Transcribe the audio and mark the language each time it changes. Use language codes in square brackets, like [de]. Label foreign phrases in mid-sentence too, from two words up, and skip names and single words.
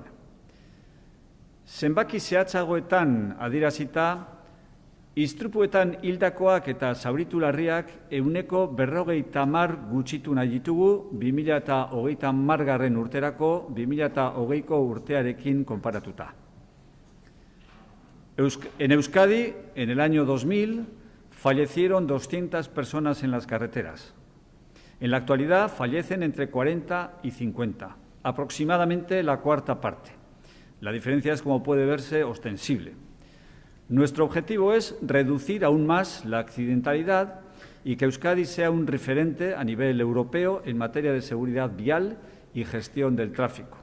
[eu] Zenbaki zehatzagoetan adierazita, istripuetan hildakoak eta zauritu larriak 50% gutxitu nahi ditugu 2030 urterako 2020ko urtearekin konparatuta. [es] En Euskadi, en el año 2000, fallecieron 200 personas en las carreteras. En la actualidad fallecen entre 40 y 50, aproximadamente la 1/4 parte. La diferencia es, como puede verse, ostensible. Nuestro objetivo es reducir aún más la accidentalidad y que Euskadi sea un referente a nivel europeo en materia de seguridad vial y gestión del tráfico.